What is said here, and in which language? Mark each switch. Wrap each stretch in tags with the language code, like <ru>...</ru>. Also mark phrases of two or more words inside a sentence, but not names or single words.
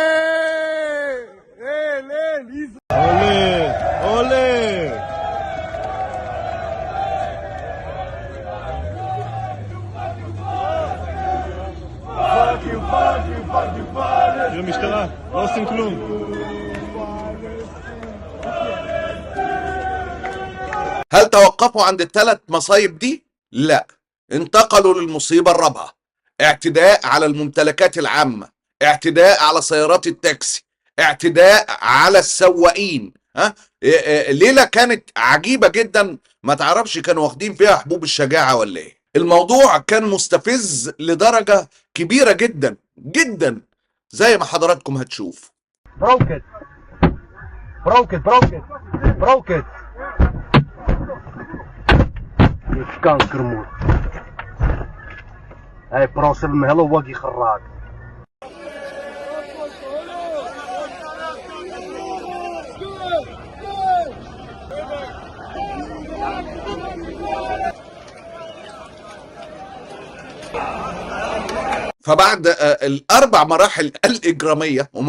<he>עולה! עולה! תראו משטרה, לא עושים כלום.</he> <ar>هل توقفوا عند الثلاث مصايب دي؟ لا، انتقلوا للمصيبة الرابعة: اعتداء على الممتلكات العامة، اعتداء على سيارات التاكسي، اعتداء على السواقين. ليلة كانت عجيبة جدا، ما تعرفش كانوا واخدين فيها حبوب الشجاعة ولا ايه. الموضوع كان مستفز لدرجة كبيرة جدا جدا زي ما حضراتكم هتشوف.</ar> <en>Broke it. Broke it, broke it. Broke it. يتكنكرمون. هاي بروسل مهلو وقي خراج.</en> <ar>فبعد الاربع مراحل الاجراميه، وما</ar>